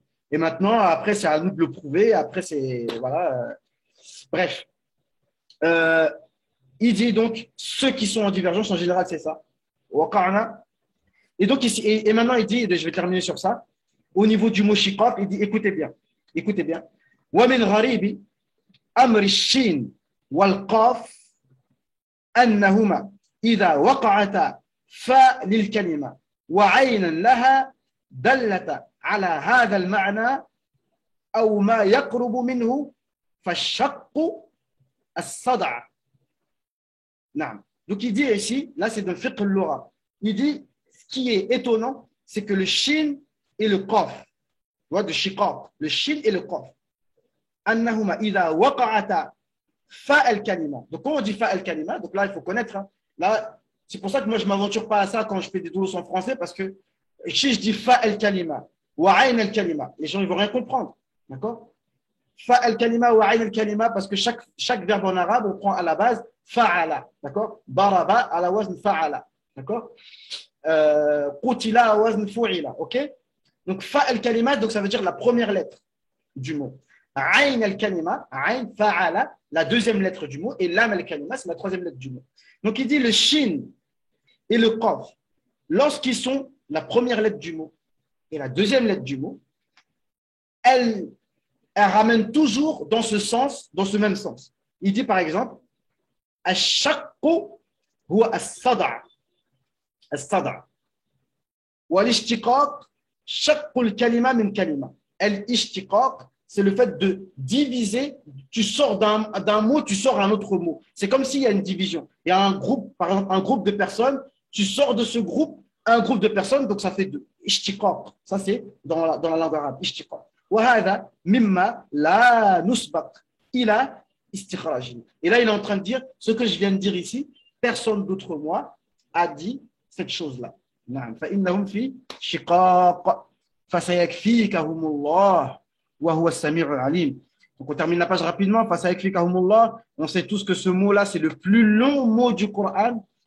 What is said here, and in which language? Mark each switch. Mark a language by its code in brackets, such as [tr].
[fr] Et maintenant, après, c'est à nous de le prouver. Après, c'est. Voilà. Bref. Il dit donc, ceux qui sont en divergence, en général, c'est ça. Et donc, ici, et maintenant, il dit, je vais terminer sur ça, au niveau du mot shiqaq, il dit, écoutez bien. [ar] وَمِنْ غَرِيبِ أَمْرِ الشِّينِ وَالْقَافِ أَنَّهُمَا إِذَا وَقَعَتَا فَاء لِلْكَلِمَةِ وَعَيْنًا لَهَا دَلَّتَ على هذا المعنى أو ما يقرب منه فالشق الصدع. نعم. [fr] Donc il dit ici, là c'est dans le fiqh al-lugha, il dit ce qui est étonnant, c'est que le shin et le qaf, de shiqaq, le shin et le qaf, [ar] أنهما إذا وقعتا فاء الكلمة. [fr] Donc quand on dit fa al-kalima, donc là il faut connaître, hein, là c'est pour ça que moi je ne m'aventure pas à ça quand je fais des doulos en français, parce que si je dis fa al-kalima wa ayn al-kalima, les gens ne vont rien comprendre. D'accord? Fa al-kalima wa ayn al-kalima, parce que chaque verbe en arabe, on prend à la base fa'ala. D'accord? Daraba à la wazn fa'ala. D'accord? Qutila à la wazn fu'ila. Ok? Donc fa al-kalima, donc ça veut dire la première lettre du mot. Ayn al-kalima, ayn fa'ala, la deuxième lettre du mot, et lam al-kalima, c'est la troisième lettre du mot. Donc il dit le shin et le qaf, lorsqu'ils sont la première lettre du mot et la deuxième lettre du mot, elle ramène toujours dans ce sens, dans ce même sens. Il dit par exemple, [ar] الشق هو الصدع الصدع والاشتقاق شق الكلمة من كلمة. [fr] الاشتقاق, c'est le fait de diviser, tu sors d'un mot, tu sors un autre mot. C'est comme s'il y a une division. Il y a un groupe, par exemple, un groupe de personnes, tu sors de ce groupe un groupe de personnes, donc ça fait deux. Ishtiqaq, ça c'est dans la langue arabe, ishtiqaq. [ar] وهذا مما لا نسبق إلى استخراجه. [fr] Et là, il est en train de dire, ce que je viens de dire ici, personne d'autre moi a dit cette chose-là. [ar] نعم فإنهم في شقاق فسيكفيكهم الله وهو السميع العليم. [fr] Donc on termine la page rapidement. [ar] فسيكفيكهم الله. [fr] On sait tous que ce mot-là, c'est le plus long mot du Coran.